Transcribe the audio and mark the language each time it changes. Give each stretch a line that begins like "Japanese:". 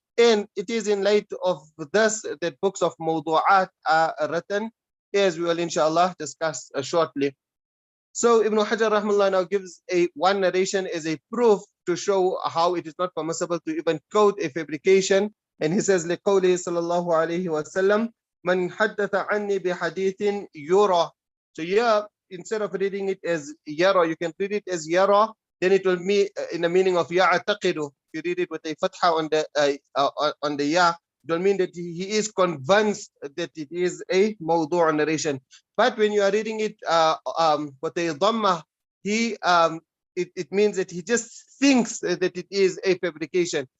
English: And it is in light of this that books of mawdu'at are written, as we will inshallah discuss shortly. So Ibn Hajar Rahmallah now gives one narration as a proof to show how it is not permissible to even quote a fabrication.
Arabic: And he says, لِقَوْلِهِ صلى الله عليه وسلم مَنْ حَدَّثَ عَنِّي بِحَدِيثٍ يُرَى.
English: So here, instead of reading it as yara, you can read it as yara, then it will be in the meaning of ya'taqidu. If you read it with a fatha on the ya, it will mean that he is convinced that it is a mawdu' narration. But when you are reading it with a dhamma, it means that he just thinks that it is a fabrication.